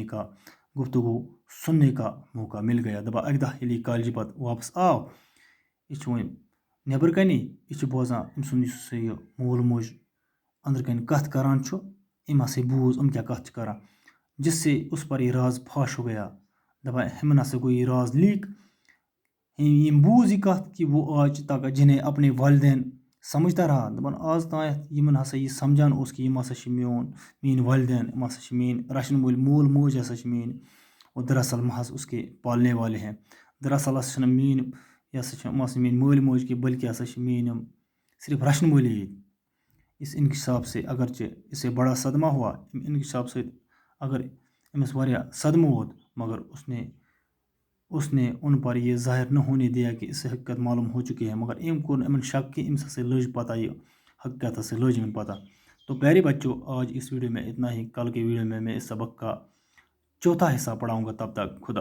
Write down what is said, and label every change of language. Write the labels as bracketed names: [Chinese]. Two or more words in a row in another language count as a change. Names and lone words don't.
[Urdu] سننے کا موقع مل گیا [Kashmiri] دپان اکہِ دۄہ ییٚلہِ یہِ کالجہِ پتہٕ واپس آو یہِ چھُ وۄنۍ نٮ۪برٕ کَنی یہِ چھُ بوزان أمۍ سُنٛد یُس یہِ مول موج أنٛدرٕ کَنۍ کَتھ کران چھُ أمۍ ہسا بوٗز یِم کیٛاہ کَتھ چھِ کران [Urdu] جس سے اس پر یہ راز پھاش ہو [Kashmiri] گیا دپان ہُمن ہسا گوٚو یہِ راز لیٖک یِم بوٗز یہِ کَتھ [Urdu] کہ وہ آج تک جنہیں اپنے والدین سمجھتا رہا [Kashmiri] دپان آز تانٮ۪تھ یِمن ہسا یہِ سمجھان اوس کہ یِم ہسا چھِ میٛٲنۍ والدین یِم ہسا چھِ میٛٲنۍ رچھن وٲلۍ مول موج ہسا چھِ میٛٲنۍ [Urdu] اور دراصل محض اس کے پالنے والے ہیں [Kashmiri] دراصل ہسا چھِنہٕ میٛٲنۍ یہِ ہسا چھِ یِم ہسا میٛٲنۍ مٲلۍ موج کینٛہہ بلکہ ہسا چھِ میٛٲنۍ یِم صرف رچھن وٲلی ییٚتہِ [Urdu] اس انکشاف سے اگرچہ اسے بڑا صدمہ ہوا [Kashmiri] امہِ انکشاف سۭتۍ اگر أمِس واریاہ صدمہ ووت [Urdu] مگر اس نے ان پر یہ ظاہر نہ ہونے دیا کہ اس سے حقیقت معلوم ہو چکی ہے [Kashmiri] مگر أمۍ کوٚر نہٕ یِمن شک کہ أمِس ہسا لٔج پتہ یہ حقیقت ہسا لٔج یِمن پتہ [Urdu] تو پیارے بچوں آج اس ویڈیو میں اتنا ہی کل کے ویڈیو میں اس سبق کا چوتھا حصہ پڑھاؤں گا تب تک خدا